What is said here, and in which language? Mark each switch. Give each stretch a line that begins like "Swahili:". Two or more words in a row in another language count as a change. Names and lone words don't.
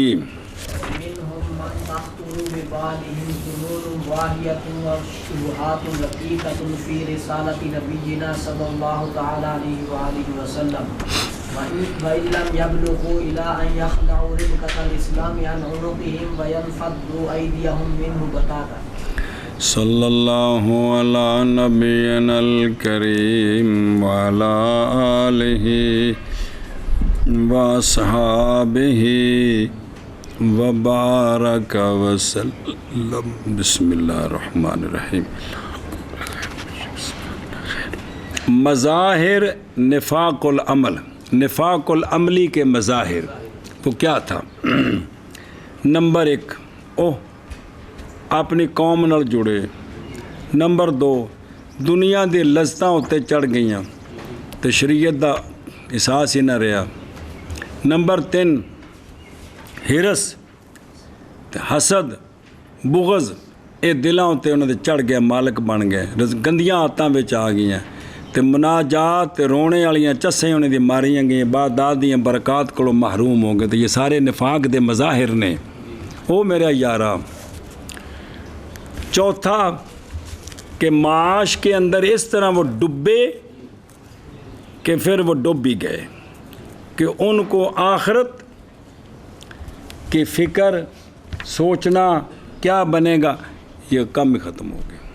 Arabic: منهم من تخطر ببالهم ظنون واهية وشبهات دقيقة في رسالة نبينا صلى الله تعالى عليه وآله وسلم وإن لم يبلغوا إلى أن يخلعوا ربقة الإسلام عن عنقهم وينفضوا أيديهم منه بتاتا. صلی اللہ علی نبینا الکریم وعلی آلہ واصحابہ وبارک وسلم. بسم اللہ الرحمن الرحیم. مظاہر نفاق العمل،
Urdu: نفاق العملی کے مظاہر وہ کیا تھا؟
Punjabi: نمبر 1 اپنی قوم نال جڑے. نمبر 2 دنیا دی لذتاں اتے چڑھ گئیاں تے شریعت دا احساس ہی نہ رہا. نمبر 3 ہرس تے حسد بغض اے دلاں اتے انہاں دے چڑھ گیا، مالک بن گئے، گندیاں عادتاں وچ آ گئیاں تے مناجات تے رونے والیاں چسیں انہاں دی ماریاں گئیاں، عبادات دیاں برکات کولوں محروم ہو گئے. تے یہ سارے نفاق دے مظاہر نے. او میرا یارا.
Urdu: چوتھا کہ معاش کے اندر اس طرح وہ ڈبے کہ پھر وہ ڈوب بھی گئے کہ ان کو آخرت کی فکر سوچنا کیا بنے گا یہ کم ہی ختم ہو گیا.